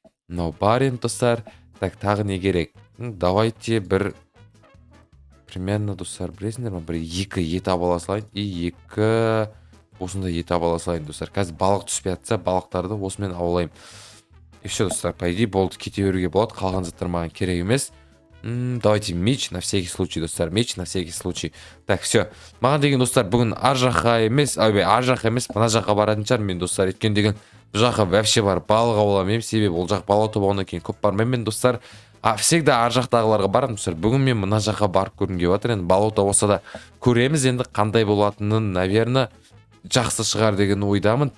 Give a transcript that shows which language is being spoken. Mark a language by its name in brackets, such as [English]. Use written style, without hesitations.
[Kazakh] Мынау бар енді достар. Так, тағы не керек? [Russian] Давайте [Kazakh] бір примерно достар, білесіңдер ма? Бір екі ет ала салайын. И екі осындай ет ала салайын достар. Қазір балық түспей жатса, балықтарды осымен аулайым. [Russian] И все [Kazakh] достар, [Russian] по идее [Kazakh] болды, кете беруге болады. Қалған заттар маған керек емес. [Russian] Давайте меч на всякий случай [Kazakh] достар, [Russian] меч на всякий случай. Так, все. [Kazakh] Маған деген достар бүгін ар жаққа емес, мына жаққа баратын шығар мен достар. Еткен деген бұл жаққа [Russian] вообще [Kazakh] бар балық ауламаймын, себебі ол жақ балық тобағынан кейін көп бармаймын мен достар. [Russian] Всегда [Kazakh] ар жақтағыларға барамын достар. Бүгін мен мына жаққа барып көргім келіп жатыр. Енді балаута болса да көреміз енді қандай болатынын, [Russian] наверное, [Kazakh] жақсы шығар деген ойдамын.